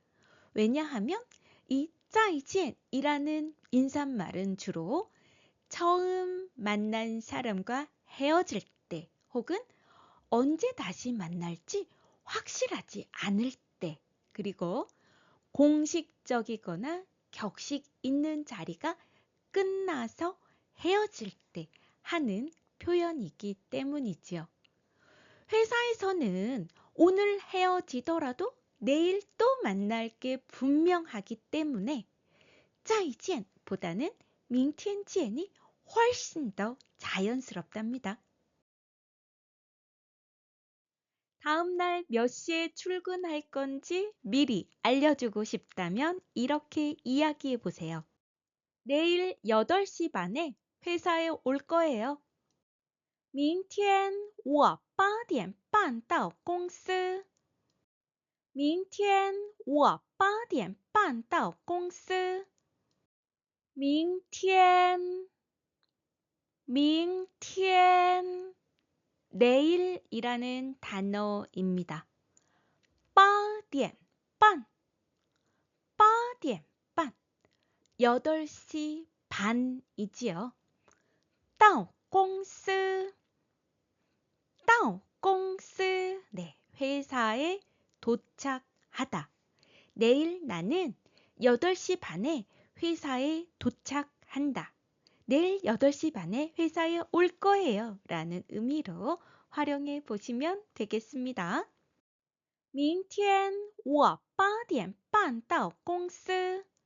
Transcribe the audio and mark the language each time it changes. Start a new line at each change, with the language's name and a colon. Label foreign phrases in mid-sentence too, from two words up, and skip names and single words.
Korean: 왜냐하면 이 再见이라는 인사말은 주로 처음 만난 사람과 헤어질 때 혹은 언제 다시 만날지 확실하지 않을 때 그리고 공식적이거나 격식 있는 자리가 끝나서 헤어질 때 하는 표현이기 때문이지요. 회사에서는 오늘 헤어지더라도 내일 또 만날 게 분명하기 때문에 再见보다는 明天见 이 훨씬 더 자연스럽답니다. 다음날 몇 시에 출근할 건지 미리 알려주고 싶다면 이렇게 이야기해 보세요. 내일 8시 반에 회사에 올 거예요.
Chinese: 明天我8点半到公司. 明天我8点半到公司. 明天 明天
Korean: 내일이라는 단어입니다.
Chinese: 8 点半 8点半
Korean: 8시 반이지요.
Chinese: 到公司 到公司
Korean: 네, 회사에 도착하다. 내일 나는 8시 반에 회사에 도착한다. 내일 8시 반에 회사에 올 거예요 라는 의미로 활용해 보시면 되겠습니다.
Chinese: 明天我8点半到公司.